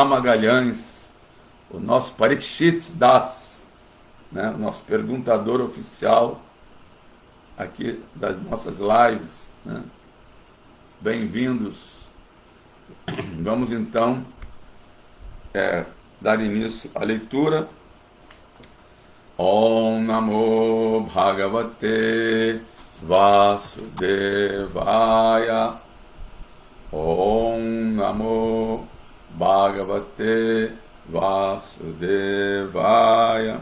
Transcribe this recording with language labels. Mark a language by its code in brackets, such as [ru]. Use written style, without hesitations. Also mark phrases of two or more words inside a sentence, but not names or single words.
[pt] Magalhães, o nosso Parikshit Das, né? O nosso perguntador oficial aqui das nossas lives, né? Bem-vindos. Vamos então dar início à leitura. [sa] Om Namo Bhagavate Vasudevaya. Om Namo Bhagavate Vasudevaya.